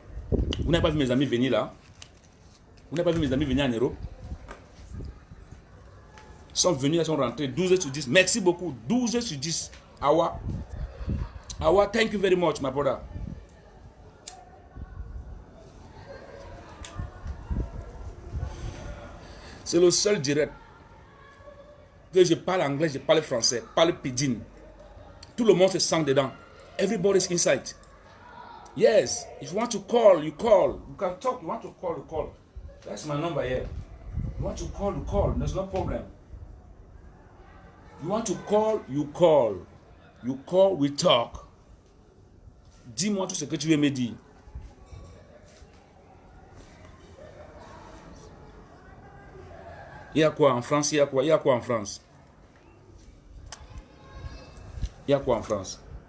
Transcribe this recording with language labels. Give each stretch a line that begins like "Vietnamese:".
French: Vous n'avez pas vu mes amis venir là? Vous n'avez pas vu mes amis venir en Europe? Ils sont venus, ils sont rentrés 12 sur 10. Merci beaucoup. 12 sur 10.
English: Awa, thank you very much, my brother.
French: C'est le seul direct que je parle anglais, je parle français, parle pidgin. Tout le monde se sent dedans.
English: Everybody's inside. Yes, if you want to call, you call. You can talk, you want to call, you call. That's my number here. You want to call, you call. There's no problem. You want to call, you call. You call, we talk.
French: Dis-moi tout ce que tu veux me dire. Il y a quoi en France? Il y a quoi? Il y a quoi en France? Il y a quoi en France?